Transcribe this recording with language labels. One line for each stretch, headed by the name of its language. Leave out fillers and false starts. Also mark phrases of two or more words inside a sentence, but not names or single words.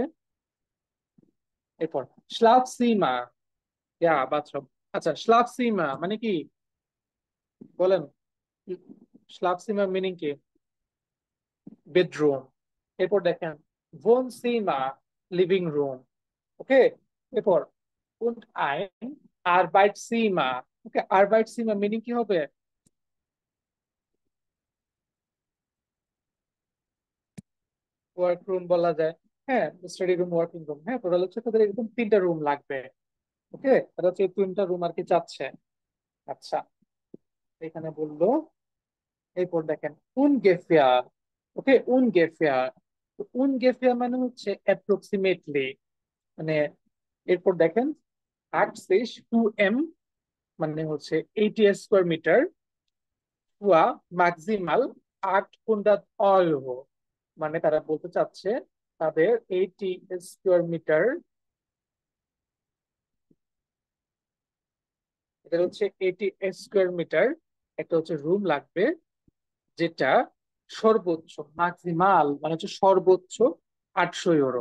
Bangla: এরপর শ্লাফ সীমা, ইয়া বাথরুম। আচ্ছা, শ্লাফ সীমা মানে কি বলেন? শ্লাফ সীমা মিনিং কি? বেডরুম। এরপর দেখেন ভোন সীমা,
English: living room.
Bangla: ওকে, এরপর
German: und ein Arbeitszimmer।
Bangla: ওকে, Arbeitszimmer মিনিং কি হবে?
English: work room
Bangla: বলা যায়। হ্যাঁ,
English: study room, working room.
Bangla: হ্যাঁ, টোটাল হচ্ছে তাদের এরকম 3টা রুম লাগবে। ওকে, তারা হচ্ছে 3টা রুম আর কি চাচ্ছে। আচ্ছা, এখানে বললো, এরপর দেখেন ungefähr। ওকে, ungefähr। ungefähr মানে হচ্ছে অ্যাপ্রক্সিমেটলি, মানে। এরপর দেখেন 80 2m মানে হচ্ছে 80
English: square meter. হুয়া ম্যাক্সিমাল 800 Euro।
Bangla: মানে তারা বলতে চাচ্ছে তাদের 80
English: square meter,
Bangla: এটা হচ্ছে 80
English: square meter
Bangla: একটা হচ্ছে রুম লাগবে, যেটা সর্বোচ্চ, ম্যাক্সিমাল মানে হচ্ছে সর্বোচ্চ 800 ইউরো।